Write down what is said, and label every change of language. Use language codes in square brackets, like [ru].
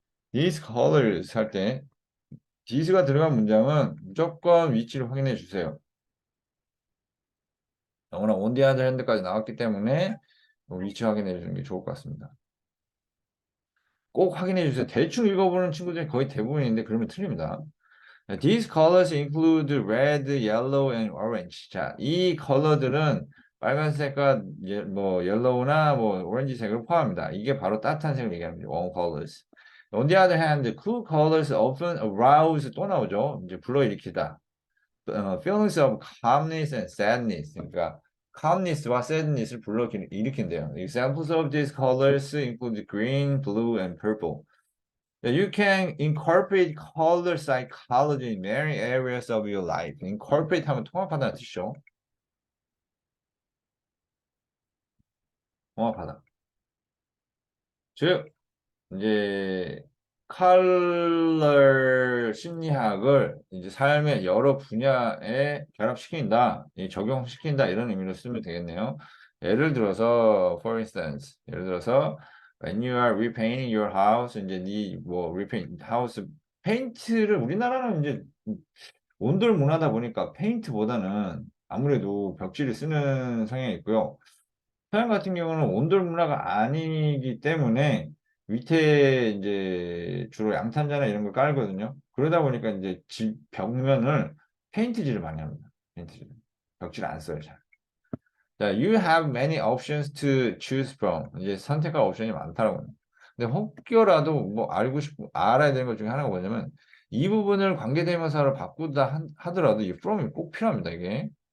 [en] These colors [ko] 할 때 these가 들어간 문장은 무조건 위치를 확인해 주세요. 영어나 [en] on the other hand [ko] 까지 나왔기 때문에 위치 확인해 주는 게 좋을 것 같습니다. 꼭 확인해 주세요. 대충 읽어보는 친구들이 거의 대부분인데 그러면 틀립니다. [en] These colors include red, yellow, and orange. [ko] 자, 이 컬러들은 빨간색과 옐로우나 오렌지색을 포함합니다. 이게 바로 따뜻한 색을 얘기합니다. [en] warm colors. On the other hand, cool colors often arouse [ko] 또 나오죠. 이제 불러일으키다. [en] feelings of calmness and sadness. [ko] 그러니까 calmness와 sadness를 불러일으킨대요. [en] Examples of these colors include green, blue, and purple. You can incorporate color psychology in many areas of your life. [ko] Incorporate 하면 통합하다는 뜻이죠. 통합하다. 즉, 이제 컬러 심리학을 이제 삶의 여러 분야에 결합시킨다, 적용시킨다 이런 의미로 쓰면 되겠네요. 예를 들어서, [en] for instance, [ko] 예를 들어서 [en] when you are repainting your house, [ko] 이제 [en] repaint house [ko] 페인트를 우리나라는 이제 온돌 문화다 보니까 페인트보다는 아무래도 벽지를 쓰는 성향이 있고요. 서양 같은 경우는 온돌 문화가 아니기 때문에 밑에 이제 주로 양탄자나 이런 걸 깔거든요. 그러다 보니까 이제 집 벽면을 페인트질을 많이 합니다. 페인트질. 벽지를 안 써요, 잘. [en] 자, you have many options to choose from. [ko] 이제 선택할 옵션이 많다라고. 근데 혹여라도 알아야 되는 것 중에 하나가 뭐냐면 이 부분을 관계대명사로 바꾸다 하더라도 이 from이 꼭 필요합니다, 이게.